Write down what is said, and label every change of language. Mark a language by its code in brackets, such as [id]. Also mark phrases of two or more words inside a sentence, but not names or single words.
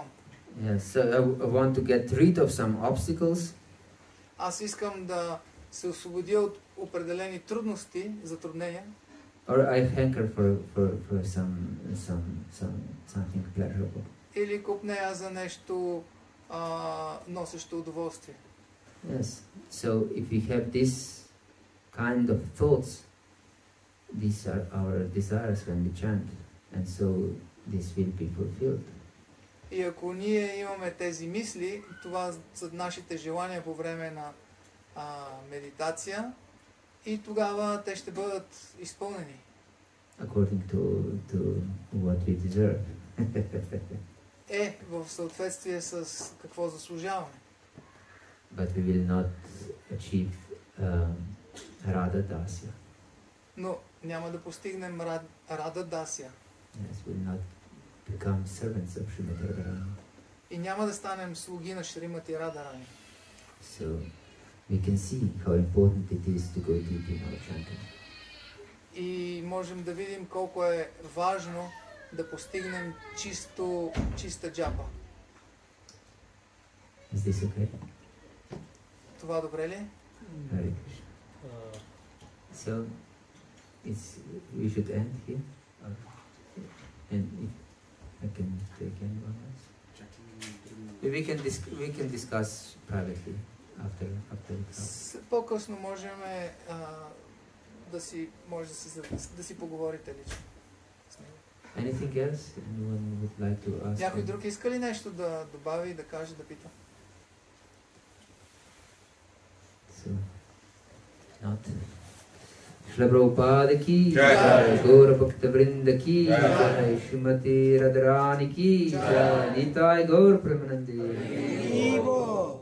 [en] Yeah, so I want to get rid of some obstacles. [bg] Аз искам да се освободя от определени трудности, затруднения. [en] Or I hanker for something pleasurable. [bg] Или купнея за нещо носещо удоволствие. [en] Yes. So if we have this kind of thoughts, these are our desires when we chant, and so this will be fulfilled. [bg] И ако ние имаме тези мисли, това са нашите желания по време на медитация, и тогава те ще бъдат изпълнени. [en] According to what we deserve. [bg] В съответствие с какво заслужаваме. [en] But we will not achieve Radha Dasya. [bg] Но няма да постигнем Рада Дасия. [en] Yes, we will not become servants of Srimati Radharani. [bg] И няма да станем слуги на Шримати Радарани. [en] So we can see how important it is to go deep in our chanting. [bg] И можем да видим колко е важно да постигнем чиста джапа. [en] Is this okay? [bg] Това добре ли е? [en] Hare Krishna. So we should end here. And if I can take anyone else. We can discuss privately after the class. [bg] По-късно можем да си поговорите лично с него. [en] Anything else? Anyone would like to ask? [bg] Някой друг иска ли нещо да добави, да каже, да пита? [en] So, not. [hi] श्री प्रभुपाद की Jai. जय, गौर भक्त वृन्द की जय, श्रीमती राधारानी की जय, निताई गौर प्रेमानन्दे.